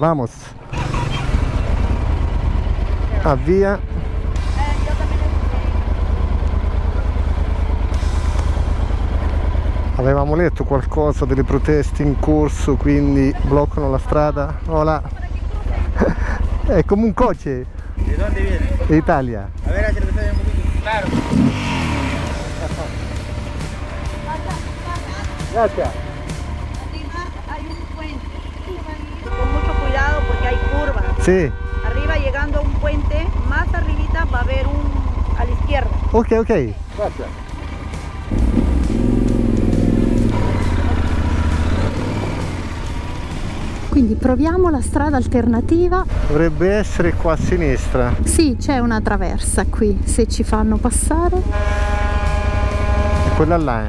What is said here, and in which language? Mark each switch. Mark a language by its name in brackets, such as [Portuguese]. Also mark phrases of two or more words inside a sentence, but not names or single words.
[Italian] Vamos, avvia. Avevamo letto qualcosa delle proteste in corso, quindi bloccano la strada. Hola. È come un coche. [Spanish] ¿De dónde viene? De Italia. A ver, acercate un poquito. Claro. Gracias. Arriba hay un puente. Con mucho cuidado porque hay curvas. Sí. Arriba llegando a un puente, más arribita va a haber a la izquierda. Ok. Gracias. [Italian] Quindi proviamo la strada alternativa. Dovrebbe essere qua a sinistra. Sì, c'è una traversa qui, se ci fanno passare. E quella là è.